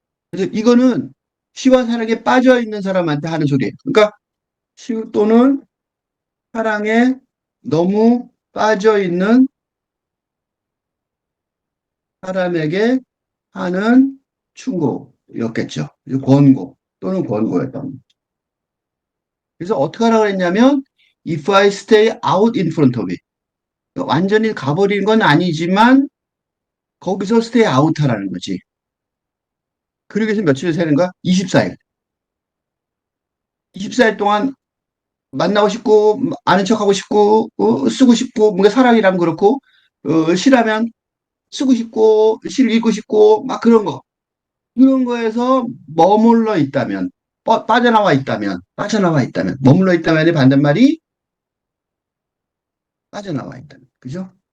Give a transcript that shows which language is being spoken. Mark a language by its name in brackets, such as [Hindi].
[Korean] 그래서 이거는 시와 사랑에 빠져 있는 사람한테 하는 소리예요. 그러니까 시 또는 사랑에 너무 빠져 있는 사람에게 하는 충고였겠죠. 권고 또는 권고였던. 그래서 어떻게 하라고 했냐면 [English] if I stay out in front of it. [Korean] 완전히 가버린 건 아니지만 거기서 [English] stay out [Korean] 하라는 거지. 그러기 위해서 며칠을 세는 거야? 24일. 24일 동안 만나고 싶고 아는 척하고 싶고 쓰고 싶고 뭔가 사랑이라면 그렇고 시라면 쓰고 싶고 시를 읽고 싶고 막 그런 거 그런 거에서 머물러 있다면 빠져나와 있다면 머물러 있다면의 반대말이 빠져나와 있다면 그죠?